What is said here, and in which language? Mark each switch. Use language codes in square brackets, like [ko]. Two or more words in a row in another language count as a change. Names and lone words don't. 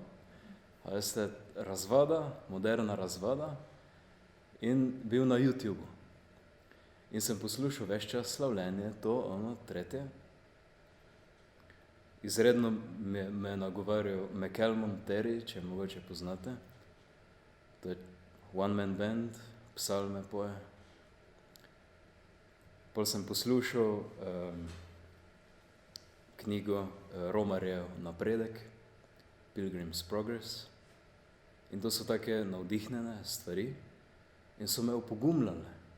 [sl] A veste, razvada, moderna razvada, in bil na YouTubeu. In sem poslušal ves čas slavljenje, to, ono, tretje. Izredno me je nagovarjal McElmon Terry, če mogoče poznate. To je [en] one-man band, [sl] psalme poje. Pol sem poslušal knjigo Romarjev Napredek, Pilgrim's Progress. In to so take navdihnjene stvari in so me opogumljale.